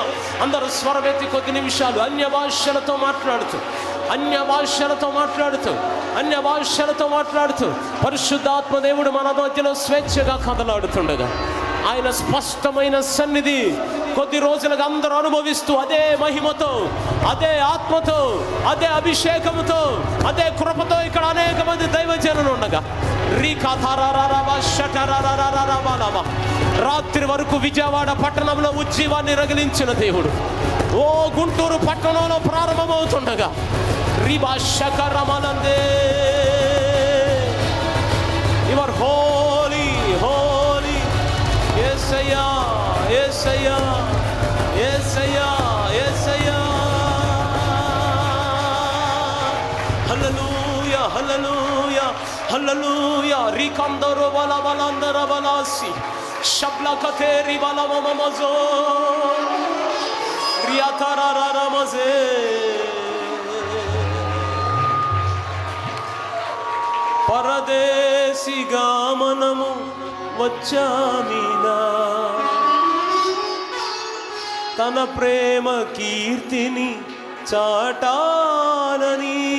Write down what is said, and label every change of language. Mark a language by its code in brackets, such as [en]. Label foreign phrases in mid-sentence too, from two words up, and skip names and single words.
[te] అందరూ స్వరమెత్తి కొద్ది నిమిషాలు అన్య భాషలతో మాట్లాడుతూ, అన్య భాషలతో మాట్లాడుతూ, అన్య భాషలతో మాట్లాడుతూ పరిశుద్ధాత్మ దేవుడు మన మధ్యలో స్వేచ్ఛగా కదలాడుతుండగా, ఆయన స్పష్టమైన సన్నిధి కొద్ది రోజులుగా అందరూ అనుభవిస్తూ, అదే మహిమతో, అదే ఆత్మతో, అదే అభిషేకముతో, అదే కృపతో ఇక్కడ అనేక మంది దైవజనులు ఉండగా, రాత్రి వరకు విజయవాడ పట్టణంలో ఉజ్జీవాన్ని రగిలించిన దేవుడు ఓ గుంటూరు పట్టణంలో ప్రారంభమవుతుండగా, [en] You are holy, holy. Yesaya, Yesaya, Yesaya, Yesaya. Hallelujah, hallelujah, hallelujah. Rikandaro bala balandara balasi, shabla kateri bala mamazo, riyatara ramaze. [te] పరదేశిగా మనము వచ్చామిలా, తన ప్రేమ కీర్తిని చాటాలని.